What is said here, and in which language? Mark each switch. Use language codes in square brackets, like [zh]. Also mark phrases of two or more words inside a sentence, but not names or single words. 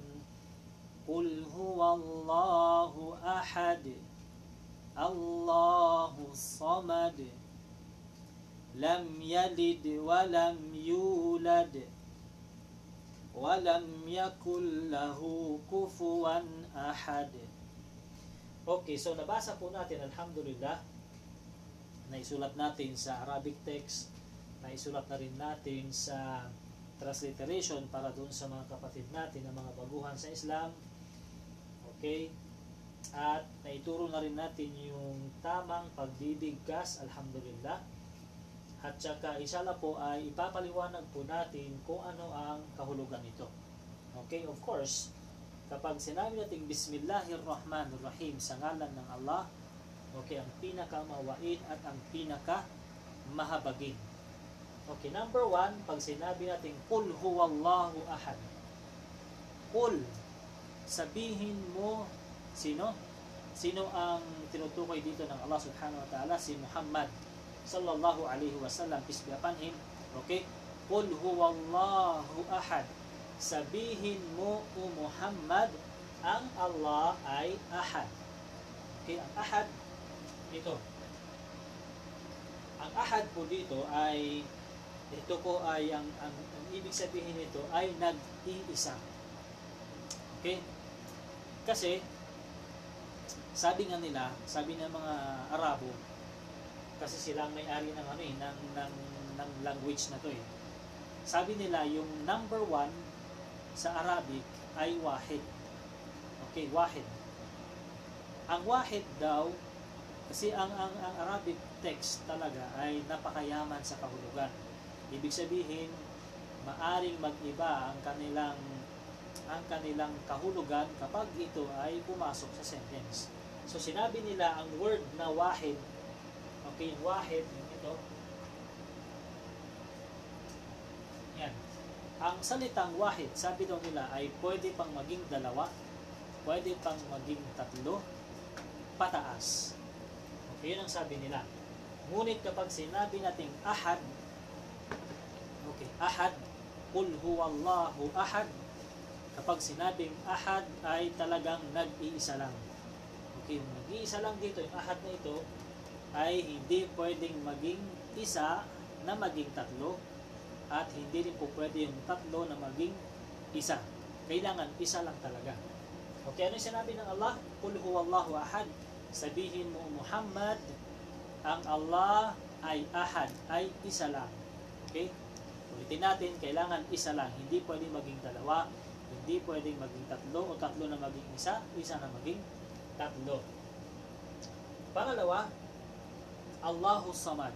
[ar] قل هو الله أحد. الله الصمد لم يلد ولم يولد. ولم يكن له كفوا أحد. [tl] Okay, so nabasa po natin, alhamdulillah. Naisulat natin sa Arabic text. Naisulat na rin natin sa transliteration para doon sa mga kapatid natin na mga baguhan sa Islam. Okay? At naituro na rin natin yung tamang pagbibigkas, alhamdulillah. At saka inshallah po ay ipapaliwanag po natin kung ano ang kahulugan nito. Okay? [en] Of course, [tl] kapag sinabi natin Bismillahirrahmanirrahim sa ngalan ng Allah, okay, ang pinakamawain at ang pinakamahabagin. Okay, number 1, pag sinabi natin [ar] قل هو الله أحد. [tl] Qul, sabihin mo, sino? Sino ang tinutukoy dito ng Allah [ar] سبحانه وتعالى? [tl] Si Muhammad [ar] صلى الله عليه وسلم, [en] peace be upon him. [tl] Okay? [ar] قل هو الله أحد. [tl] Sabihin mo, o Muhammad, ang Allah ay ahad. Okay? Ang ahad, ito. Ang ahad po dito ay, ito po ay, ang ibig sabihin nito ay nag-iisa. Okay? Kasi, sabi nga nila, sabi ng mga Arabo, kasi sila ang may-ari ng ng language na to eh. Sabi nila yung number 1 sa Arabic ay wahid. Okay, wahid. Ang wahid daw, kasi ang Arabic text talaga ay napakayaman sa kahulugan. Ibig sabihin, maaring mag-iba ang kanilang kahulugan kapag ito ay pumasok sa sentence. So sinabi nila ang word na wahid, okay, wahid, ito, yan. Ang salitang wahid, sabi daw nila ay pwede pang maging 2, pwede pang maging 3, pataas. Okay, yun ang sabi nila. Ngunit kapag sinabi nating ahad, okay, ahad, [ar] قل هو الله أحد, [tl] kapag sinabing ahad ay talagang nag-iisa lang. Okay, nag-iisa lang dito, yung ahad na ito ay hindi pwedeng maging isa na maging 3 at hindi rin po pwede yung 3 na maging isa. Kailangan isa lang talaga. Okay, ano yung sinabi ng Allah? [ar] قل هو الله أحد. [tl] Sabihin mo, Muhammad, ang Allah ay ahad, ay isa lang. Okay? Ulitin natin, kailangan isa lang. Hindi pwedeng maging 2, hindi pwedeng maging 3, o 3 na maging isa, isa na maging 3. Pangalawa, [ar] الله الصمد.